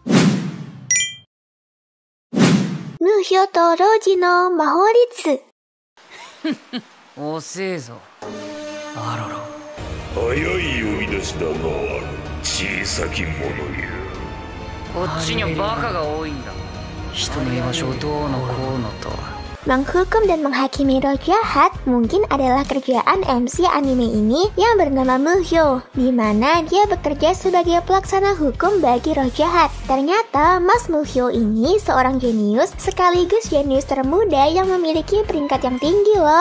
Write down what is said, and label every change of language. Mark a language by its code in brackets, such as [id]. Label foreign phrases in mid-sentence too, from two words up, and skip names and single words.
[ja] Muhyo to Roji no Mahoritsu. 遅えぞ。あらら。早い呼び出しだな、小さき者よ。こっちにはバカが多いんだ。人の居場所をどうのこうのと。 [id] Menghukum dan menghakimi roh jahat mungkin adalah kerjaan MC anime ini yang bernama Muhyo, di mana dia bekerja sebagai pelaksana hukum bagi roh jahat. Ternyata Mas Muhyo ini seorang jenius sekaligus jenius termuda yang memiliki peringkat yang tinggi loh.